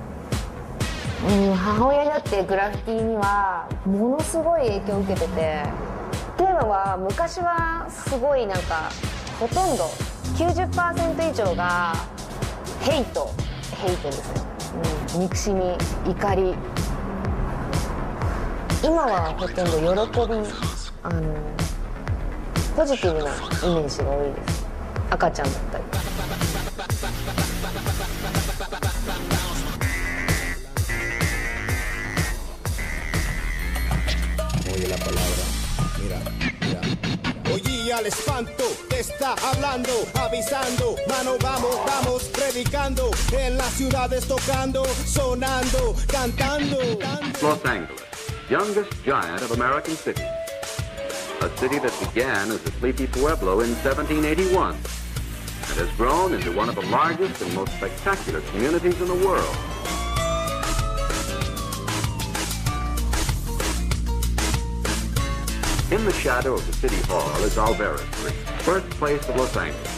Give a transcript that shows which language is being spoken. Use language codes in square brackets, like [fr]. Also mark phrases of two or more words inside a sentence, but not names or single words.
[ja] 母親になってグラフィティにはものすごい影響を受けてて、っていうのは昔はすごいなんかほとんど 90% 以上がヘイトですよ、憎しみ、怒り。今はほとんど喜び、ポジティブなイメージが多いです。赤ちゃんだったり。 [es] Oye la palabra, mira, mira. Oye al espanto, te está hablando, avisando, mano vamos, predicando, en las ciudades tocando, sonando, cantando. [en] Los Angeles, youngest giant of American cities. A city that began as a sleepy pueblo in 1781 and has grown into one of the largest and most spectacular communities in the world. In the shadow of the City Hall is Alvarez Street, birthplace of Los Angeles.